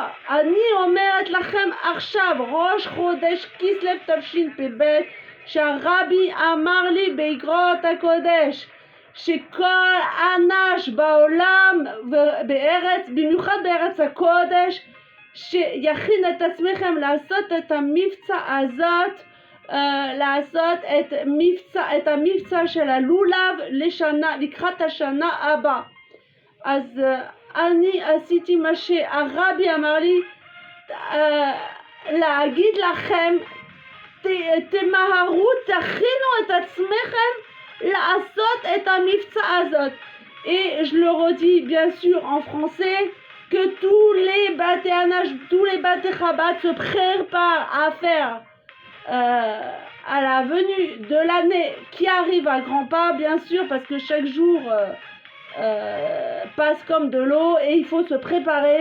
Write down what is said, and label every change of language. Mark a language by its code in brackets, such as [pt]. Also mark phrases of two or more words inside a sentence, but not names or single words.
[he] אני אומרת לכם עכשיו, ראש חודש כסלו תשפ"ב, שהרבי אמר לי באגרות הקודש, שכל אנש בעולם ובארץ, במיוחד בארץ הקודש, שיכין את עצמכם לעשות את המבצע הזאת, לעשות את המבצע של הלולב לקראת השנה הבאה. אז אני עשיתי מה שהרבי אמר לי להגיד לכם, תמהרו, תכינו את עצמכם לעשות את המבצע הזאת. [fr] Et je le redis bien sûr en français, que tous les [he] בתי אנ"ש, [fr] tous les [he] בתי חב"ד [fr] se préparent à faire à la venue de l'année qui arrive à grands pas, bien sûr, parce que chaque jour passe comme de l'eau et il faut se préparer.